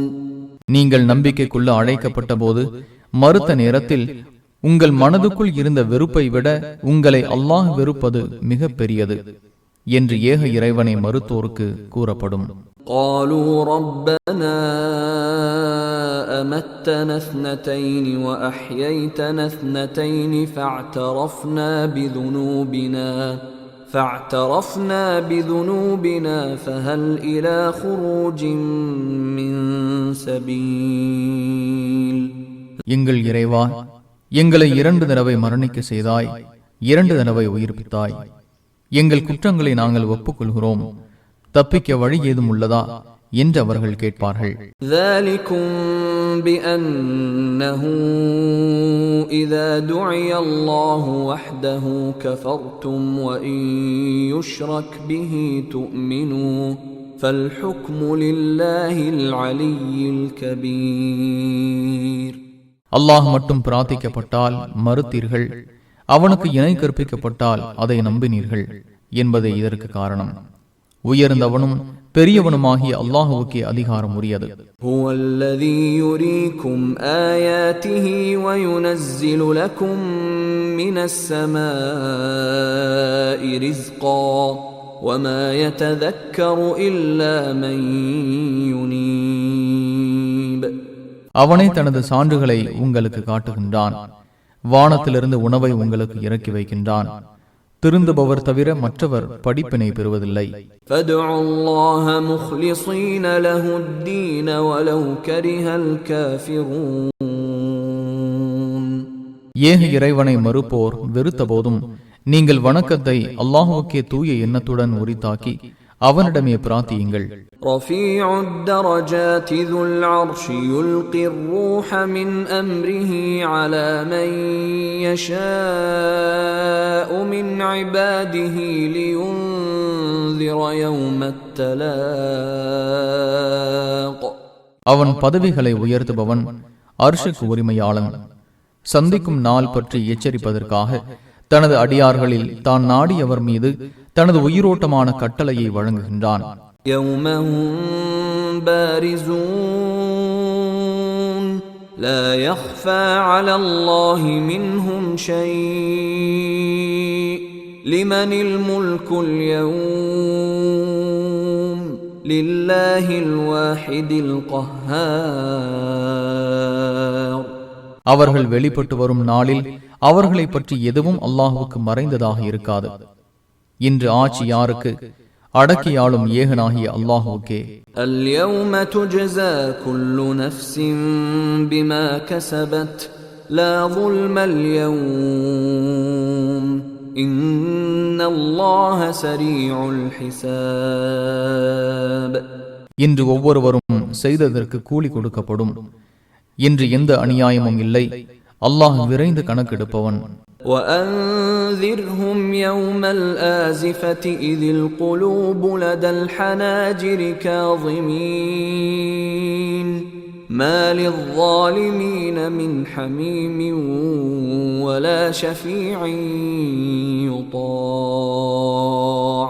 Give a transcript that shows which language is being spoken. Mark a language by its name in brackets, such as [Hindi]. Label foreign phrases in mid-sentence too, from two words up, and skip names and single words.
[Tamil] நீங்கள் நம்பிக்கைக்குள்ள அழைக்கப்பட்ட போது மறுத்த நேரத்தில் உங்கள் மனதுக்குள் இருந்த வெறுப்பை விட உங்களை அல்லாஹ் வெறுப்பது மிக பெரியது. என்று ஏக இறைவனை மறுத்தோருக்கு கூறப்படும். [Arabic] قالوا ربنا أمتنا اثنتين وأحييتنا اثنتين فاعترفنا بذنوبنا فهل إلى خروج من سبيل. [Tamil] எங்கள் இறைவா, எங்களை 2 தடவை மரணிக்க செய்தாய், 2 தடவை உயிர்ப்பித்தாய். எங்கள் குற்றங்களை நாங்கள் ஒப்புக்கொள்கிறோம். தப்பிக்க வழி ஏதும் உள்ளதா என்று அவர்கள் கேட்பார்கள். [Arabic] ذَلِكُمْ بِأَنَّهُ إِذَا دُعِيَ اللَّهُ وَحْدَهُ كَفَرْتُمْ وَإِنْ يُشْرَكْ بِهِ تُؤْمِنُوا فَالْحُكْمُ لِلَّهِ الْعَلِيِّ الْكَبِيرِ. [Tamil] அல்லாஹ் மட்டும் பிரார்த்திக்கப்பட்டால் மறுத்தீர்கள், அவனுக்கு இணை கற்பிக்கப்பட்டால் அதை நம்பினீர்கள் என்பதே இதற்கு காரணம். உயர்ந்தவனும் பெரியவனுமாகிய அல்லாஹுவுக்கே அதிகாரம் உரியது. [Arabic] هُوَ الَّذِي يُرِيكُمْ آيَاتِهِ وَيُنَزِّلُ لَكُم مِّنَ السَّمَاءِ رِزْقًا وَمَا يَتَذَكَّرُ إِلَّا مَن يُنِيبُ. [Tamil] அவனே தனது சான்றுகளை உங்களுக்கு காட்டுகின்றான். வானத்திலிருந்து உணவை உங்களுக்கு இறக்கி வைக்கின்றான். திருந்துபவர் தவிர மற்றவர் படிப்பினை பெறுவதில்லை. [Arabic] فَادْعُوا اللَّهَ مُخْلِصِينَ لَهُ الدِّينَ وَلَوْ كَرِهَ الْكَافِرُونَ. [Tamil] ஏக இறைவனை மறுப்போர் வெறுத்த போதும் நீங்கள் வணக்கத்தை அல்லாஹுவுக்கே தூய எண்ணத்துடன் உரித்தாக்கி அவனிடமே பிரார்த்தியுங்கள். [Arabic] رفيع الدرجات ذو العرش يلقي الروح من أمره على من يشاء من عباده لينذر يوم التلاق. [Tamil] அவன் பதவிகளை உயர்த்துபவன், அர்ஷுக்கு உரிமையாளன். சந்திக்கும் நாள் பற்றி எச்சரிப்பதற்காக தனது அடியார்களில் தான் நாடியவர் மீது தனது உயிரோட்டமான கட்டளையை வழங்குகின்றான். [Arabic] يَوْمَ هُمْ بَارِزُونَ لَا يَخْفَى عَلَى اللَّهِ مِنْهُمْ شَيْءٌ لِمَنِ الْمُلْكُ الْيَوْمَ لِلَّهِ الْوَاحِدِ الْقَهَّارِ. [Tamil] அவர்கள் வெளிப்பட்டு வரும் நாளில் அவர்களை பற்றி எதுவும் அல்லாஹுவுக்கு மறைந்ததாக இருக்காது. இன்று ஆட்சி யாருக்கு? அடக்கியாளும் ஏகனாகிய அல்லாஹுவுக்கே. [Arabic] اليوم تجزى كل نفس بما كسبت لا ظلم اليوم إن الله سريع الحساب. [Tamil] இன்று ஒவ்வொருவரும் செய்ததற்கு கூலி கொடுக்கப்படும். இன்று எந்த அநியாயமும் இல்லை, அல்லாஹ் விரைந்து கணக்கெடுப்பவன். [Arabic] وأنذرهم يوم الآزفة إذ القلوب لدى الحناجر كاظمين ما للظالمين من حميم ولا شفيع يطاع.